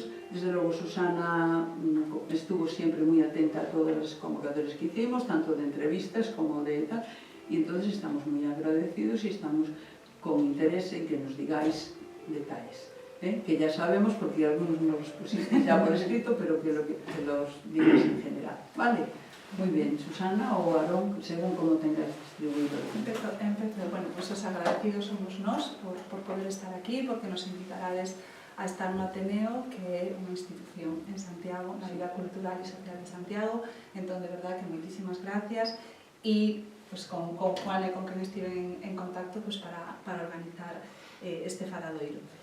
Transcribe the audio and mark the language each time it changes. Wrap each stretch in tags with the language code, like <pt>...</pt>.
<es>Desde luego, Susana estuvo siempre muy atenta a todas las convocatorias que hicimos, tanto de entrevistas como de tal, y entonces estamos muy agradecidos y estamos con interés en que nos digáis detalles. Que ya sabemos, porque algunos nos los pusiste ya por escrito, pero que los digáis en general, ¿vale? Muy bien, Susana o Aarón, según como tengáis distribuido. Empiezo.</es> <gl>Pues os agradecidos somos nós por poder estar aquí, porque nos invitarades a estar no Ateneo, que é unha institución en Santiago, na vida cultural e social de Santiago. Entón, de verdad, que moitísimas gracias, e pues, con Juan e con quen estive en contacto pues, para organizar este faladoiro.</gl>